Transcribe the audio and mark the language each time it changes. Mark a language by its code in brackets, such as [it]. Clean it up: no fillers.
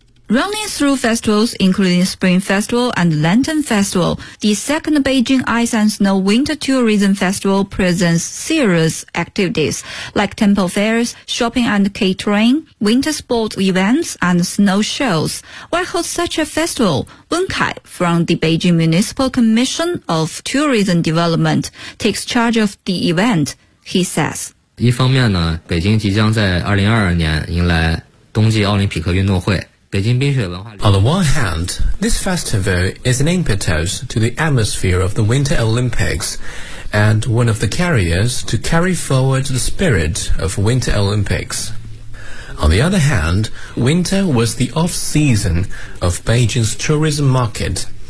[en] Running through festivals including Spring Festival and Lantern Festival, the second Beijing Ice and Snow Winter Tourism Festival presents serious activities like temple fairs, shopping and catering, winter sports events and snow shows. Why host such a festival? Wen Kai from the Beijing Municipal Commission of Tourism Development takes charge of the event. He says, [zh] 一方面呢，北京即将在2022年迎来冬季奥林匹克运动会。 [en] On the one hand, this festival is an impetus to the atmosphere of the Winter Olympics and one of the carriers to carry forward the spirit of Winter Olympics. On the other hand, winter was the off-season of Beijing's tourism market.